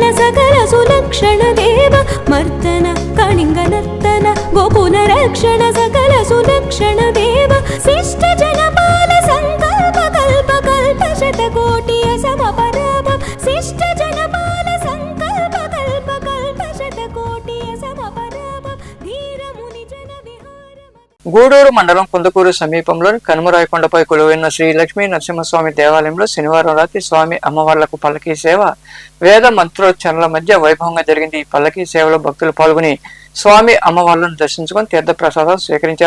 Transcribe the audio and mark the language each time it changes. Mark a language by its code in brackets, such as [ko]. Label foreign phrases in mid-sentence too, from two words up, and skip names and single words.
[sa] सकल सुलक्षण देव मर्दन कणिङ्गनर्तन गोपुनरक्षण सकल सुलक्षण देव शिष्ट जनपाल संकल्प कल्प कल्प शतकोटि समपराभ शिष्ट जनपाल संकल्प कल्प कल्प शतकोटि समपराभ धीर मुनि जन विहार [te] గూడూరు మండలం కుందకూరు సమీపంలోని కనుమరాయకొండపై కొలువైన శ్రీ లక్ష్మీ నరసింహస్వామి దేవాలయంలో శనివారం రాత్రి స్వామి అమ్మవార్లకు పల్లకీ సేవ వేద మంత్రోచ్చరణల మధ్య వైభవంగా జరిగింది. ఈ పల్లకీ సేవలో భక్తులు పాల్గొని స్వామి అమ్మవార్లను దర్శించుకుని తీర్థ ప్రసాదాలు స్వీకరించారు.